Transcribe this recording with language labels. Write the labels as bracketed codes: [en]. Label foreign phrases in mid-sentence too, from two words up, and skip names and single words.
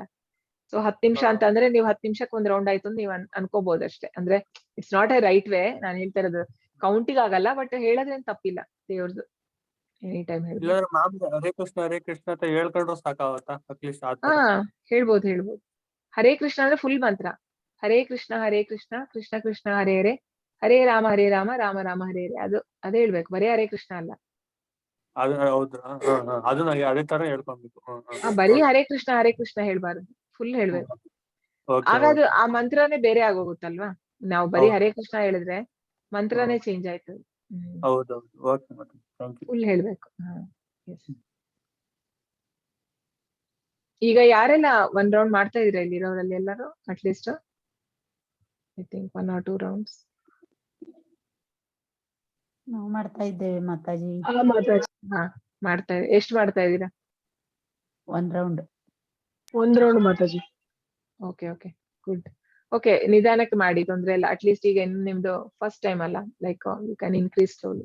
[kn] ಸೊ 10 ನಿಮಿಷ ಅಂತ ಅಂದ್ರೆ ನೀವು 10 ನಿಮಿಷಕ್ಕೆ ಒಂದ್ ರೌಂಡ್ ಆಯ್ತು ಅಂತ ನೀವು ಅನ್ಕೋಬಹುದು ಅಷ್ಟೇ. ಅಂದ್ರೆ [en] it's not a right way, [kn] ನಾನು ಹೇಳ್ತಾ ಇರೋದು ಕೌಂಟಿಗೆ ಆಗಲ್ಲ, ಬಟ್ ಹೇಳೋದ್ರೇನ್ ತಪ್ಪಿಲ್ಲ, ದೇವ್ರದ್ದು [en] any time [kn] ಹೇಳ್ಬೋದು. ಹರೇ ಕೃಷ್ಣ ಅಂತ ಹೇಳ್ಕೊಂಡ್ರು ಸಾಕಾಗತ್ತಾ? ಅಟ್ಲೀಸ್ಟ್ ಹೇಳ್ಬೋದು. ಹರೇ ಕೃಷ್ಣ ಅಂದ್ರೆ ಫುಲ್ ಮಂತ್ರ, [sa] ಹರೇ ಕೃಷ್ಣ ಕೃಷ್ಣ ಕೃಷ್ಣ ಹರೇ ಹರೇ, ಹರೇ ರಾಮ ರಾಮ ರಾಮ ಹರೇ ಹರೇ, [kn] ಅದೇ ಹೇಳ್ಬೇಕು, ಬರೀ ಹರೇ ಕೃಷ್ಣ ಅಲ್ಲ. ಹೌದಾ? ಅದು ಅದೇ ತರ ಹೇಳ್ಕೊಬೇಕು. ಬರೀ ಹರೇ ಕೃಷ್ಣ ಹೇಳ್ಬಾರ್ದು, ಫುಲ್ ಹೇಳ್ಬೇಕು. ಆಗ ಅದು ಆ ಮಂತ್ರನೇ ಬೇರೆ ಆಗೋಗುತ್ತಲ್ವಾ. ನಾವು ಬರೀ ಹರೇ ಕೃಷ್ಣ ಹೇಳಿದ್ರೆ ಮಂತ್ರನೇ ಚೇಂಜ್ ಆಯ್ತು. ಫುಲ್ ಹೇಳ್ಬೇಕು. ಈಗ ಯಾರೆಲ್ಲ ಒಂದ್ ರೌಂಡ್ ಮಾಡ್ತಾ ಇದ್ರ ಇಲ್ಲಿರೋರಲ್ಲಿ ಎಲ್ಲರೂ? [en] at least I think 1 or 2 rounds [kn] ನಾವು ಮಾಡ್ತಾ ಇದ್ದೇವೆ ಮಾತಾಜಿ. ಮಾಡ್ತಾ ಇದ್ದೀವಿ. ಎಷ್ಟು ಮಾಡ್ತಾ ಇದ್ದೀರಾ? 1 ರೌಂಡ್ [en] ಮಾತಾಜಿ. okay good. [kn] ಓಕೆ, ನಿಧಾನಕ್ಕೆ ಮಾಡಿ, ತೊಂದ್ರೆ ಇಲ್ಲ. ಅಟ್ಲೀಸ್ಟ್ ಈಗ ನಿಮ್ದು [en] first time [kn] ಅಲ್ಲ, [en] like you can increase slowly.